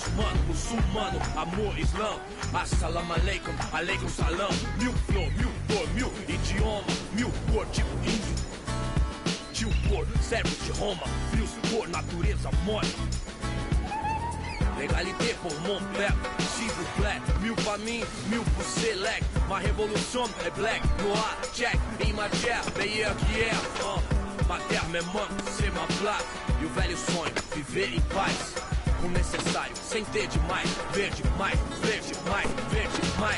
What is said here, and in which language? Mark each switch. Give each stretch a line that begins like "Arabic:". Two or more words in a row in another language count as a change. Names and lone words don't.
Portuguese: Mano, muçulmano, amor, islã.
Arabic: السلام عليكم، عليكم السلام.
Portuguese: Mil flor, mil cor, mil idioma, mil cor, tipo índio. Tio por, servos de Roma, frios por natureza morta.
French: Legalité pour mon père, s'il vous plaît.
Portuguese: Mil pra mim, mil pro select.
French: Ma révolution é black, noir, check. In ma chair, meilleur qu'hier. Ma terre me manque, c'est ma place.
Portuguese: E o velho sonho, viver em paz. O necessário, sem ter demais. Verde mais, verde mais, verde mais.